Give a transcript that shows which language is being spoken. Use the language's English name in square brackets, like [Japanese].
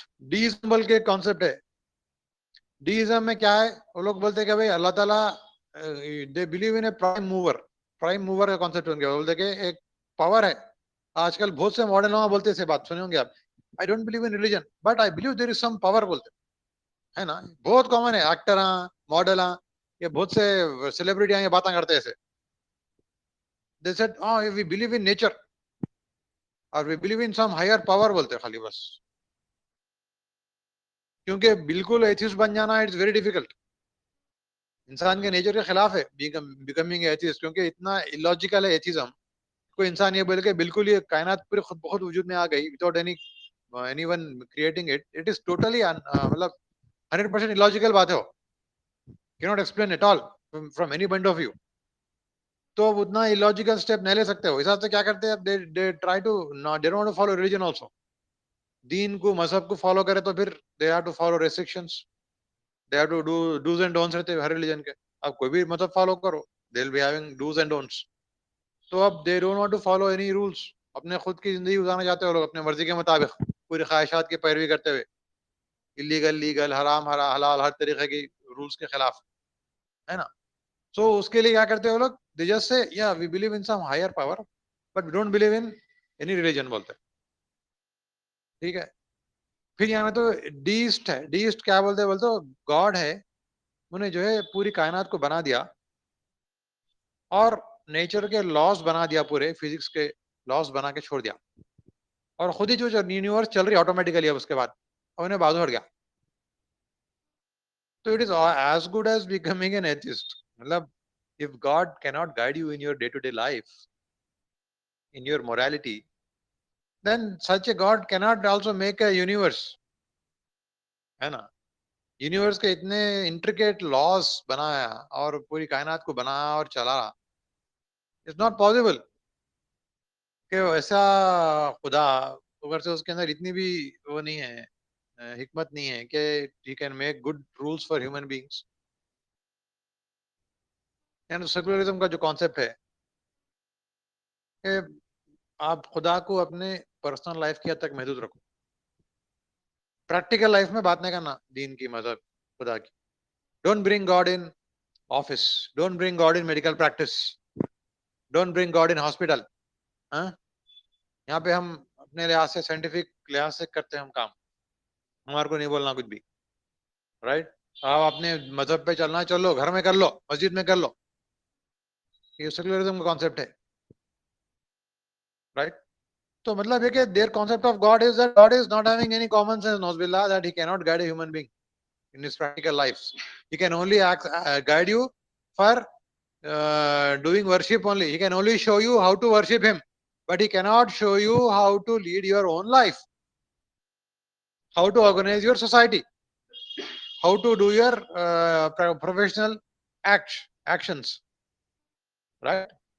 [Urdu] ڈیزم بلکہ ایک کانسیپٹ ہے. ڈیزم میں کیا ہے, وہ لوگ بولتے ہیں کہ بھائی اللہ تعالیٰ [English] they believe in a prime mover [Urdu] کا کانسیپٹ ہوں گے. بولتے ہیں کہ ایک پاور ہے. آج کل بہت سے ماڈرن لوگ بولتے ہیں بات سنے ہوں گے آپ, [English] I don't believe in religion but I believe there is some power, [Urdu] بولتے ہے نا. بہت کامن ہے, ایکٹر ماڈل یہ بہت سے سیلیبریٹی یہ باتیں کرتے ایسے. [English] they said we believe in nature اور we believe in some higher power, [Urdu] بولتے خالی بس. کیونکہ بالکل ایتھیسٹ بن جانا [English] It's very difficult. [Urdu] انسان کے نیچر کے خلاف ہے [English] becoming atheist, [Urdu] کیونکہ اتنا illogical ہے ایتھیزم. کوئی انسان یہ بولے کہ بالکل یہ کائنات پوری خود بخود وجود میں آ گئی [English] without any one creating it, it is totally [Urdu] مطلب 100% illogical بات ہے. وہ [English] cannot explain at all from any point of view. [Urdu] تو اب اتنا illogical step نہیں لے سکتے. ہو حساب سے کیا کرتے ہیں, [English] they try to they don't want to follow religion also. [Urdu] دین کو مذہب کو فالو کرے تو پھر [English] they have to follow restrictions, they have to do do's and don'ts [Urdu] رہتے ہر ریلیجن کے. اب کوئی بھی مذہب فالو کرو [English] they'll be having do's and don'ts. [Urdu] تو اب [English] they don't want to follow any rules. [Urdu] اپنے خود کی زندگی گزارنا چاہتے ہو لوگ اپنے مرضی کے مطابق پوری خواہشات کی پیروی کرتے ہوئے, لیگل حرام حلال ہر طریقے کی رولس کے خلاف, ہے نا. سو اس کے لیے کیا کرتے ہو لوگ, [English] they just say yeah we believe in some higher power but we don't believe in any religion, [Urdu] بولتے. ٹھیک ہے. پھر یہاں تو ڈیسٹ ہے. ڈیسٹ کیا بولتے بولتے گاڈ ہے, انہیں جو ہے پوری کائنات کو بنا دیا اور نیچر کے لاس بنا دیا, پورے فزکس کے لاس بنا کے چھوڑ دیا, اور خود ہی جو یونیورس چل رہی آٹومیٹیکلی اب اس کے بعد انہیں بازو ہٹ گیا. [English] تو it is as good as becoming an atheist. [Urdu] مطلب [English] if God cannot guide you in your day-to-day life, in your morality, then such a God cannot also make a universe, [Urdu] ہے نا. یونیورس کے اتنے انٹریکیٹ لاس بنایا اور پوری کائنات کو بنایا اور چلا, [English] it's not possible [Urdu] کہ ایسا خدا اگر سے اس کے اندر اتنی بھی وہ نہیں ہے, حکمت نہیں ہے کہ [English] He can make good rules for human beings. [Urdu] And secularism کا جو کانسیپٹ ہے کہ آپ خدا کو اپنے پرسنل لائف کی حد تک محدود رکھو, پریکٹیکل لائف میں بات نہیں کرنا دین کی, مذہب, خدا کی. [English] Don't bring God in office, don't bring God in medical practice, don't bring God in hospital. [Urdu] یہاں پہ ہم اپنے لحاظ سے سائنٹیفک لحاظ سے کرتے ہیں ہم کام, ہمارے کو نہیں بولنا کچھ بھی, رائٹ. آپ اپنے مذہب پہ چلنا چلو, گھر میں کر لو, مسجد میں کر لو, یہ سیکولرزم کا کانسیپٹ ہے, رائٹ. تو مطلب یہ کہ [English] their concept of God is that God is not having any common sense, knows billah, that he cannot guide a human being in his practical life. He can only guide you for doing worship only. He can only show you how to worship him, but he cannot show you how to lead your own life, how to organize your society, how to do your professional actions, right.